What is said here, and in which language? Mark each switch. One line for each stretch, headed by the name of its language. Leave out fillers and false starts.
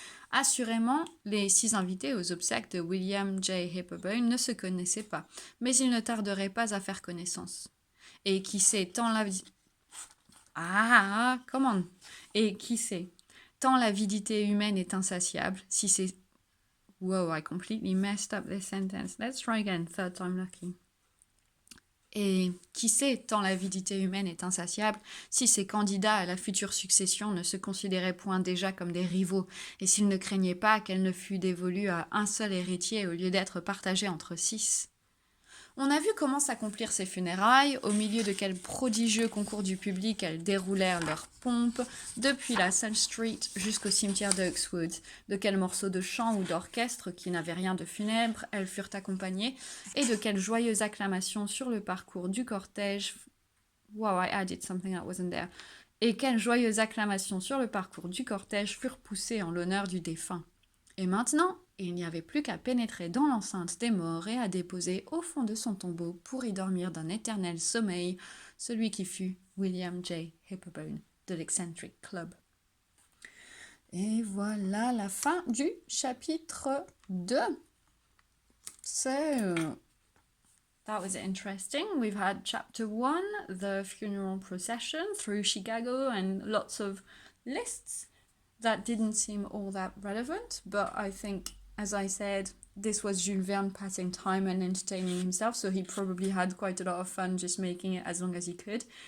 French: Assurément, les 6 invités aux obsèques de William J. Hepburn ne se connaissaient pas, mais ils ne tarderaient pas à faire connaissance. Et qui sait, tant l'avidité humaine est insatiable, si c'est...
English: Wow, I completely messed up this sentence. Let's try again, third time lucky.
French: Et qui sait, tant l'avidité humaine est insatiable, si ces candidats à la future succession ne se considéraient point déjà comme des rivaux, et s'ils ne craignaient pas qu'elle ne fût dévolue à un seul héritier au lieu d'être partagée entre 6. On a vu comment s'accomplir ces funérailles, au milieu de quel prodigieux concours du public elles déroulèrent leurs pompes, depuis la Sun Street jusqu'au cimetière de Oxwood, de quels morceaux de chant ou d'orchestre qui n'avaient rien de funèbre elles furent accompagnées, et de quelles joyeuses acclamations sur le parcours du cortège.
English: Wow, I added something that wasn't there.
French: Et quelles joyeuses acclamations sur le parcours du cortège furent poussées en l'honneur du défunt. Et maintenant, il n'y avait plus qu'à pénétrer dans l'enceinte des morts et à déposer au fond de son tombeau pour y dormir d'un éternel sommeil, celui qui fut William J. Hippobone de l'Eccentric Club. Et voilà la fin du chapitre 2.
English: So, that was interesting. We've had chapter 1, the funeral procession through Chicago, and lots of lists that didn't seem all that relevant, but I think, as I said, this was Jules Verne passing time and entertaining himself, so he probably had quite a lot of fun just making it as long as he could.